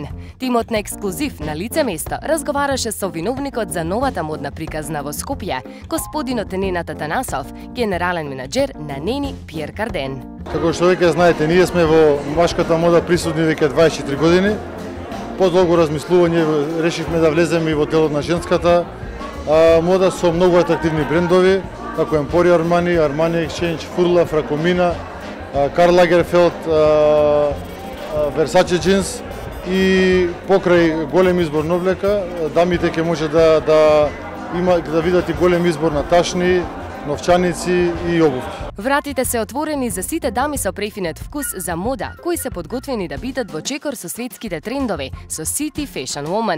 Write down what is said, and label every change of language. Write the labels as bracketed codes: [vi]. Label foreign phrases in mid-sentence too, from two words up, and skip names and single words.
[mk] Тимот на ексклузив на лице место разговараше со виновникот за новата модна приказна во Скопје, господинот Ненад Атанасов, генерален менаџер на Нени Пиер Карден. Како што веќе знаете, ние сме во машката мода присутни веќе 24 години. По долго размислување решивме да влеземе и во делот на женската мода со многу атрактивни брендови, како Emporio Armani, Armani Exchange, Furla, Fracomina, Karl Lagerfeld, Versace Jeans и покрај голем избор на облека, дамите ќе може да видат и голем избор на ташни, новчаници и обувки. Вратите се отворени за сите дами со префинет вкус за мода, кои се подготвени да бидат во чекор со светските трендови со City Fashion Woman.